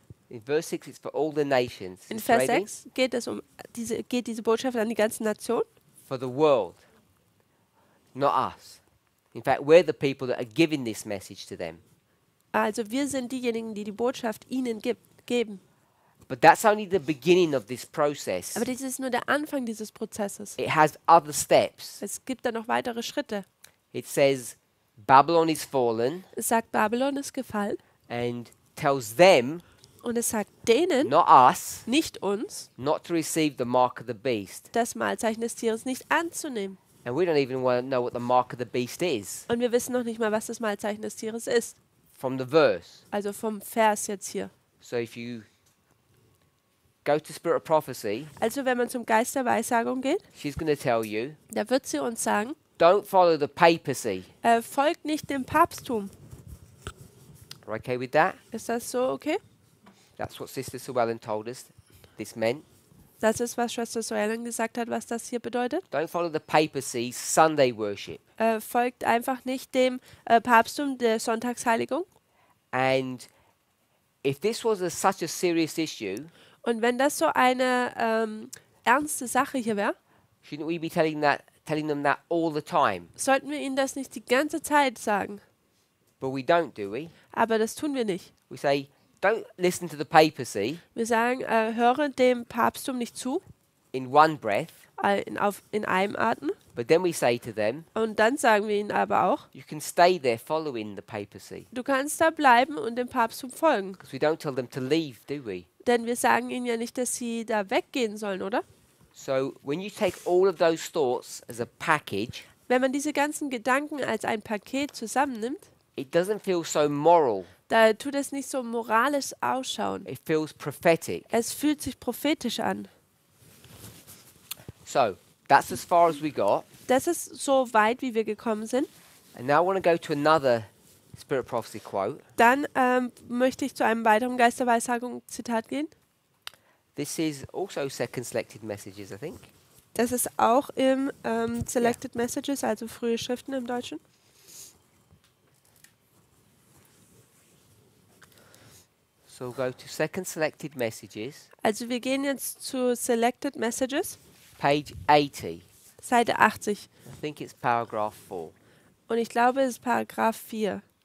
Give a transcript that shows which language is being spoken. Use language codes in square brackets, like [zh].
[en] in verse 6 it's for all the nations. In Sister [de] Vers Radin? 6 geht diese Botschaft an die ganze Nation, [en] For the world. Not us. In fact, we're the people that are giving this message to them. [de] Also wir sind diejenigen, die die Botschaft ihnen geben. [en] But that's only the beginning of this process. [de] Aber das ist nur der Anfang dieses Prozesses. [en] It has other steps. [de] Es gibt da noch weitere Schritte. [en] It says Babylon is fallen [de] Es sagt, Babylon ist gefallen. [en] and tells them, [de] Und es sagt denen, [en] not us, [de] nicht uns, [en] not to receive the mark of the beast. [de] das Mahlzeichen des Tieres nicht anzunehmen. [en] And we don't even want to know what the mark of the beast is [de] Und wir wissen noch nicht mal, was das Mahlzeichen des Tieres ist. [en] from the verse. [de] Also vom Vers jetzt hier. [en] So if you go to Spirit of Prophecy, [de] Also wenn man zum Geist der Weissagung geht, [en] she's going to tell you, [de] da wird sie uns sagen, [en] don't follow the papacy. [de] folgt nicht dem Papsttum. [en] Are you okay with that? [de] Ist das so okay? [en] That's what Sister Llewellyn told us this meant. [de] Das ist, was Schwester Soellen gesagt hat, was das hier bedeutet. [en] Don't follow the papacy's Sunday worship. [de] Folgt einfach nicht dem Papsttum der Sonntagsheiligung. [en] And if this was such a serious issue, [de] Und wenn das so eine ernste Sache hier wäre, [en] shouldn't we be telling them that all the time? [de] sollten wir ihnen das nicht die ganze Zeit sagen. [en] But we don't, do we? [de] Aber das tun wir nicht. [en] We say, don't listen to the papacy [de] Wir sagen, höre dem Papsttum nicht zu, [en] in one breath, [de] in einem Atem. [en] but then we say to them, [de] Und dann sagen wir ihnen aber auch, [en] you can stay there following the papacy. [de] du kannst da bleiben und dem Papsttum folgen. [en] Because we don't tell them to leave, do we? [de] Denn wir sagen ihnen ja nicht, dass sie da weggehen sollen, oder? [en] So when you take all of those thoughts as a package, [de] Wenn man diese ganzen Gedanken als ein Paket zusammennimmt, [en] it doesn't feel so moral. [de] da tut es nicht so moralisch ausschauen. [en] It feels prophetic. [de] Es fühlt sich prophetisch an. [en] So that's as far as we got. [de] Das ist so weit, wie wir gekommen sind. [en] And now I want to go to another Spirit Prophecy quote. [de] Dann möchte ich zu einem weiteren Geist der Weissagung Zitat gehen. [en] This is also Second Selected Messages, I think. [de] Das ist auch im Selected Messages, also frühe Schriften im Deutschen. [en] So we'll go to Second Selected Messages, [de] Also wir gehen jetzt zu Selected Messages, [en] page 80. [de] Seite 80. [en] I think it's paragraph 4. [de] Und ich glaube, es ist Paragraph 4.